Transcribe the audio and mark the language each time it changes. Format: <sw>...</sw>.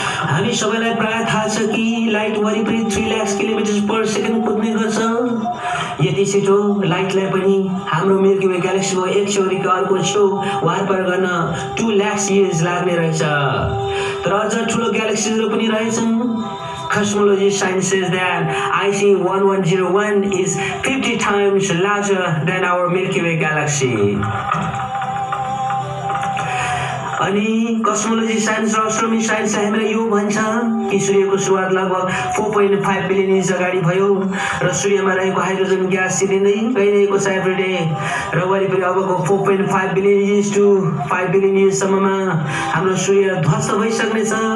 <ne>हामी सबैलाई प्राय थाहा छ कि लाइट वरिपरि 3 लाख किलोमिटर पर सेकेन्ड कुद्ने गर्छ। यति छिटो लाइटलाई पनि हाम्रो मिल्की वे ग्यालेक्सीको एक छेउदेखि अर्को छेउ वारपार गर्न 2 लाख इयर्स लाग्ने रहेछ। तर अझ ठुलो ग्यालेक्सीहरू पनि रहेछन्।</ne> <en>Cosmology science says that IC 1101 is 50 times larger than our Milky Way galaxy.</en> <ne>अनि कस्मोलोजी साइन्स र एस्ट्रोनोमी साइन्सले हामीलाई यो भन्छ कि सूर्यको सुरुवात लगभग 4.5 बिलियन इयर्स अगाडि भयो र सूर्यमा रहेको हाइड्रोजन ग्यास सिलिँदै गइरहेको छ</ne> <en>every day</en> <ne>र वरिपरि अबको 4.5 बिलियन इयर्स टु 5 बिलियन इयर्ससम्ममा हाम्रो सूर्य ध्वस्त भइसक्नेछ।</ne>